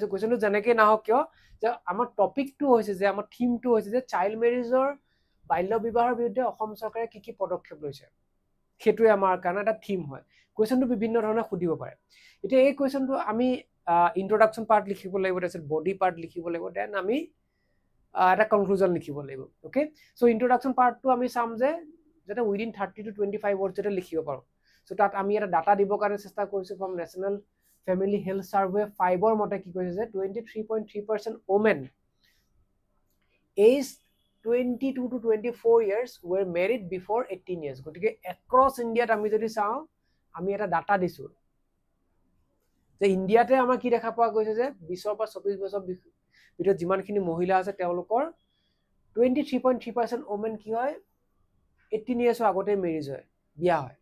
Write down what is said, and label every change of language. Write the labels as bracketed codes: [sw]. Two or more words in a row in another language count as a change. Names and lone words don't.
[as] কুৱেশ্যনটো যেনেকৈ নাহক কিয় যে আমাৰ টপিকটো হৈছে যে আমাৰ থিমটো হৈছে যে [en] child marriage [as] বাল্য বিবাহৰ বিৰুদ্ধে অসম চৰকাৰে কি কি পদক্ষেপ লৈছে, সেইটোৱে আমাৰ কাৰণে এটা থিম হয়। কুৱেশ্যনটো বিভিন্ন ধৰণে সুধিব পাৰে। এতিয়া এই কুৱেশ্যনটো আমি [en] introduction part [as] লিখিব লাগিব, তাৰপিছত [en] body part [as] লিখিব লাগিব, দেন আমি এটা কনক্লুজন লিখিব লাগিব। [en] okay, so introduction part [as] আমি চাম যে যাতে [en] within 30 to 25 words [as] যাতে লিখিব পাৰোঁ। সো তাত আমি এটা ডাটা দিবৰ কাৰণে চেষ্টা কৰিছোঁ [en] from National Family Health Survey 5 [as] মতে কি কৈছে যে [en] 23.3% women aged 22 to 24 years were married before 18 years. [as] গতিকে এক্ৰছ ইণ্ডিয়াত আমি যদি চাওঁ আমি এটা ডাটা দিছো যে ইণ্ডিয়াতে আমাৰ কি দেখা পোৱা গৈছে যে 20 পৰা 24 বছৰ ভিতৰত যিমানখিনি মহিলা আছে তেওঁলোকৰ 23.3% ওমেন কি হয় 18 years আগতে মেৰিজ হয়, বিয়া হয়।